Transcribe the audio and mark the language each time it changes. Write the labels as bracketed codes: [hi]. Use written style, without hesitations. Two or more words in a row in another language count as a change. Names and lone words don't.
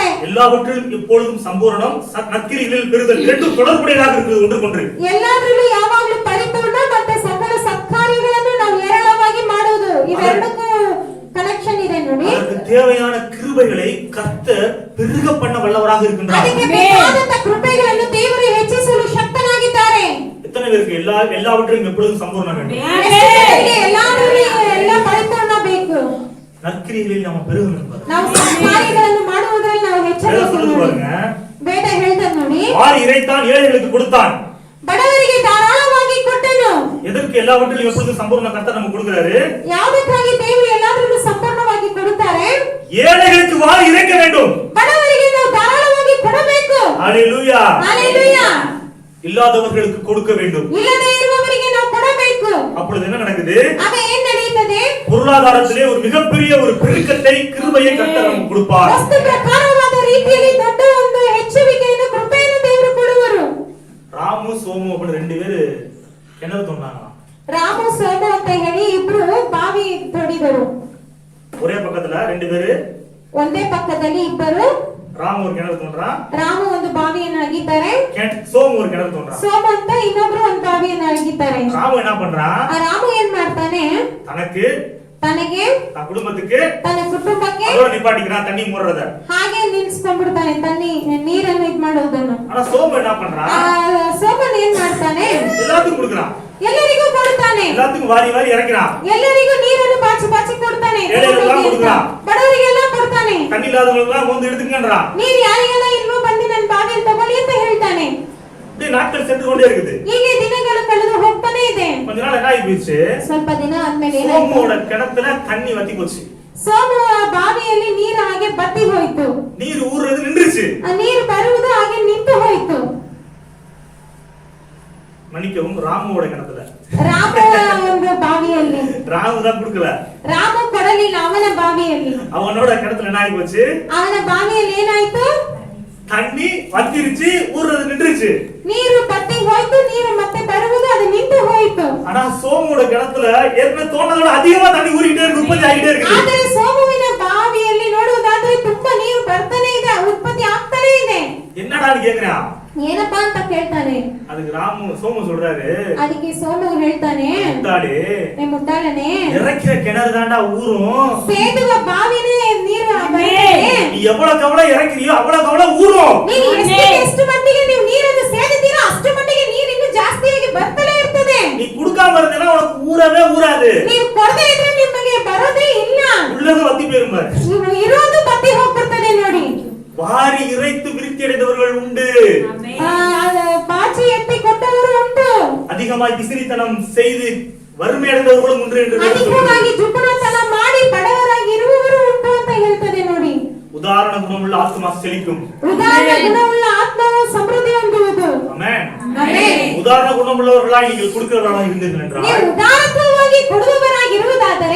[ta] எல்லாவற்றிலும் எப்பொழுதும் சம்பூரணம், நற்கிரியைகளில் பெறுதல் இரண்டும் தொடர்புடையதாக இருக்கிறது ஒன்றுக்கொன்று. [kn] ಎಲ್ಲಾದ್ರಲ್ಲೂ ಯಾವಾಗಲೂ ಪರಿಪೂರ್ಣ ಮತ್ತೆ ಸಕಲ ಸತ್ಕಾರ್ಯಗಳನ್ನು ನಾವು ಏರಳವಾಗಿ ಮಾಡುವುದು, ಇವೆರಡಕ್ಕೂ ಕನೆಕ್ಷನ್ ಇದೆ ನೋಡಿ. [ta] அதற்கு தேவையான கிருபைகளை கர்த்தர் பெருக பண்ண வல்லவராக இருக்கின்றார். [kn] ಅದಕ್ಕೆ ಬೇಕಾದಂತ ಕೃಪೆಗಳನ್ನು ದೇವರು ಹೆಚ್ಚಿಸಲು ಶಕ್ತನಾಗಿದ್ದಾರೆ. [ta] எத்தனை பேருக்கு எல்லாவற்றையும் எப்பொழுதும் சம்பூர்ணம் வேண்டும்? [kn] ಎಲ್ಲಾದ್ರಲ್ಲೂ ಎಲ್ಲ ಪರಿಪೂರ್ಣ ಬೇಕು. [ta] நற்கிரியைகளில் நம்ம பெருக வேண்டும். [kn] ನಾವು ಸತ್ಕಾರ್ಯಗಳನ್ನು ಮಾಡುವುದರಲ್ಲಿ ನಾವು ಹೆಚ್ಚಬೇಕು. ವೇದ ಹೇಳ್ತಾರೆ ನೋಡಿ, [ta] வாரி இறைத்தான், ஏழைகளுக்கு கொடுத்தான். [kn] ಬಡವರಿಗೆ ಧಾರಾಳವಾಗಿ ಕೊಟ್ಟನು. [ta] எதற்கு எல்லாவற்றிலும் எப்பொழுதும் சம்பூர்ண கர்த்தர் நமக்கு கொடுக்கிறாரு? [kn] ಯಾವುದಕ್ಕಾಗಿ ದೇವರು ಎಲ್ಲಾದ್ರಲ್ಲೂ ಸಂಪೂರ್ಣವಾಗಿ ಕೊಡುತ್ತಾರೆ? [ta] ஏழைகளுக்கு வாரி இறைக்க வேண்டும். [kn] ಬಡವರಿಗೆ ನಾವು ಧಾರಾಳವಾಗಿ ಕೊಡಬೇಕು. [ta] ஹalleluya, ஹalleluya. இல்லாதவர்களுக்கு கொடுக்க வேண்டும். [kn] ಇಲ್ಲದೆ ಇರುವವರಿಗೆ ನಾವು ಕೊಡಬೇಕು. [ta] அப்பொழுது என்ன நடக்குது? [kn] ಆಗ ಏನ್ ನಡೆಯುತ್ತದೆ? [ta] பொருளாதாரத்திலே ஒரு மிகப்பெரிய ஒரு பெருக்கத்தை, கிருபையை கர்த்தர் நமக்கு கொடுப்பார். [kn] ವಸ್ತು ಪ್ರಕಾರವಾದ ರೀತಿಯಲ್ಲಿ ದೊಡ್ಡ ಒಂದು ಹೆಚ್ಚುವಿಕೆಯನ್ನು ಕೃಪೆಯನ್ನು ದೇವರು ಕೊಡುವರು. [ta] ராமு சோமு அப்படி ரெண்டு பேரு கிணறு தோண்டாங்க. [kn] ರಾಮು ಸೋಮು ಅಂತ ಹೇಳಿ ಇಬ್ರು ಬಾವಿ ತೋಡಿದರು. [ta] ஒரே பக்கத்துல ரெண்டு பேரு, [kn] ಒಂದೇ ಪಕ್ಕದಲ್ಲಿ ಇಬ್ಬರು. [ta] ராமு ஒரு கிணறு தோன்றான், [kn] ರಾಮು ಒಂದು ಬಾವಿಯನ್ನು ಅಗಿತಾರೆ, [ta] சோமு ஒரு கிணறு தோன்றான். [kn] ಸೋಮು ಅಂತ ಇನ್ನೊಬ್ರು ಒಂದು ಬಾವಿಯನ್ನು ಅಗಿತಾರೆ. [ta] ராமு என்ன பண்றான்? [kn] ಆ ರಾಮು ಏನ್ ಮಾಡ್ತಾನೆ? [ta] தனக்கு, [kn] ತನಗೆ, [ta] தன் குடும்பத்துக்கு, [kn] ತನ್ನ ಕುಟುಂಬಕ್ಕೆ [ta] அதோட நிப்பாட்டிக்கிறான் தண்ணி மூடுறத. [kn] ಹಾಗೆ ನಿಲ್ಸ್ಕೊಂಡ್ಬಿಡ್ತಾನೆ ತನ್ನಿ ನೀರನ್ನು ಇದ್ ಮಾಡೋದನ್ನು. [ta] ஆனா சோமு என்ன பண்றான்? [kn] ಸೋಮನ್ ಏನ್ ಮಾಡ್ತಾನೆ? [ta] எல்லாத்துக்கும் கொடுக்கறான், [kn] ಎಲ್ಲರಿಗೂ ಕೊಡ್ತಾನೆ, [ta] எல்லாத்துக்கும் வாரி வாரி இறக்கிறான். [kn] ಎಲ್ಲರಿಗೂ ನೀರನ್ನು ಬಾಚಿ ಬಾಚಿ ಕೊಡ್ತಾನೆ, ಏಳೆಲ್ಲ ಕೊಡ್ತಾನೆ, ಬಡವರಿಗೆಲ್ಲ ಕೊಡ್ತಾನೆ. [ta] தண்ணி இல்லாதவங்களுக்குலாம் வந்து எடுத்துக்கன்றான். [kn] ನೀರು ಯಾರಿಗೆಲ್ಲ ಇಲ್ವೋ ಬಂದು ನನ್ನ ಬಾವಿಯಲ್ಲಿ ತಗೊಳ್ಳಿ ಅಂತ ಹೇಳ್ತಾನೆ. [ta] இப்படி நாட்கள் சென்று கொண்டே இருக்குது. [kn] ಹೀಗೆ ದಿನಗಳು ಕಳೆದು ಹೋಗ್ತಾನೆ ಇದೆ. [ta] கொஞ்ச நாள் என்ன ஆகி போச்சு? [kn] ಸ್ವಲ್ಪ ದಿನ ಆದ್ಮೇಲೆ [ta] சோமோட கிணத்துல தண்ணி வத்தி போச்சு. [kn] ಸೋಮು ಬಾವಿಯಲ್ಲಿ ನೀರು ಹಾಗೆ ಬತ್ತಿ ಹೋಯ್ತು. [ta] நீர் ஊறுறது நின்றுச்சு. [kn] ಆ ನೀರು ಬರುವುದು ಹಾಗೆ ನಿಂತು ಹೋಯ್ತು. [ta] மன்னிக்கவும், ராமுவோட கிணத்துல, [kn] ರಾಮನ ಒಂದು ಬಾವಿಯಲ್ಲಿ [ta] ராமு தான் கொடுக்கல, [kn] ರಾಮು ಕೊಡಲಿಲ್ಲ. ಅವನ ಬಾವಿಯಲ್ಲಿ, [ta] அவனோட கிணத்துல என்ன ஆகி போச்சு? [kn] ಅವನ ಬಾವಿಯಲ್ಲಿ ಏನಾಯ್ತು? [ta] தண்ணி வத்திருச்சு, ஊறுறது நின்றுச்சு. [kn] ನೀರು ಬತ್ತಿ ಹೋಯ್ತು, ನೀರು ಮತ್ತೆ ಬರುವುದು ಅದು ನಿಂತು ಹೋಯ್ತು. [ta] ஆனா சோமோட கிணத்துல ஏற்கனவே தோண்டதோட அதிகமா தண்ணி ஊறிட்டே இருக்கு, உற்பத்தி ஆகிட்டே இருக்கு. [kn] ಆದರೆ ಸೋಮುವಿನ ಬಾವಿಯಲ್ಲಿ ನೋಡುವುದಾದ್ರೆ ತುಂಬಾ ನೀರು ಬರ್ತಾನೆ ಇದೆ, ಉತ್ಪತ್ತಿ ಆಗ್ತಾನೆ ಇದೆ. [ta] என்னடான்னு கேக்குறான். [kn] ಏನಪ್ಪಾ ಅಂತ ಕೇಳ್ತಾನೆ. [ta] அதுக்கு சோமு சொல்றாரு, [kn] ಅದಕ್ಕೆ ಸೋಮು ಹೇಳ್ತಾನೆ, [ta] முட்டாளே, [kn] ಮುಟ್ಟಾಳನೆ, [ta] இறக்கிற கிணறு தாண்டா ஊறும். [kn] ಸೇದುವ ಬಾವಿನೇ ನೀರು ಬರ್ತದೆ. [ta] நீ எவ்வளவுக்கு எவ்வளவு இறக்கிறியோ அவ்வளவுக்கு அவ்வளவு ஊறும். [kn] ನೀವು ಎಷ್ಟು ಮಟ್ಟಿಗೆ ನೀವು ನೀರನ್ನು ಸೇದಿದ್ದೀರೋ ಅಷ್ಟು ಮಟ್ಟಿಗೆ ನೀರು ಇನ್ನೂ ಜಾಸ್ತಿಯಾಗಿ ಬರ್ತಲೇ ಇರ್ತದೆ. [ta] நீ குடுக்காம இருந்தேன்னா உனக்கு ஊறவே ஊறாது. [kn] ನೀವು ಕೊಡದೇ ಇದ್ರೆ ನಿಮಗೆ ಬರೋದೇ ಇಲ್ಲ, [ta] உள்ளது வத்தி போயிரும் பாரு. [kn] ನೀವು ಇರೋದು ಬತ್ತಿ ಹೋಗ್ಬಿಡ್ತದೆ ನೋಡಿ. [ta] வாரி இறைத்து விருத்தி அடைந்தவர்கள் உண்டு. [kn] ಬಾಚಿ ಎತ್ತಿ ಕೊಟ್ಟವರು ಉಂಟು. [ta] அதிகமாய் பிசினித்தனம் செய்து வறுமை அடைந்தவர்களும் உண்டு என்று [kn] ಅಧಿಕವಾಗಿ ಜುಗುಣತನ ಮಾಡಿ ಬಡವರಾಗಿ ಇರುವವರು ಉಂಟು ಅಂತ ಹೇಳ್ತದೆ ನೋಡಿ. [ta] உதாரண குணமுள்ள ஆத்மா செழிக்கும். [kn] ಉದಾರ ಗುಣವುಳ್ಳ ಆತ್ಮವು ಸಮೃದ್ಧಿ ಹೊಂದುವುದು. [ta] ஆமென். [kn] ಆಮೆನ್. [ta] உதாரண குணமுள்ளவர்களாய் நீங்கள் கொடுக்கிறவர்களாக இருந்தீர்கள் என்றால், [kn] ನೀವು ಉದಾರತ್ವವಾಗಿ ಕೊಡುವವರಾಗಿರುವುದಾದರೆ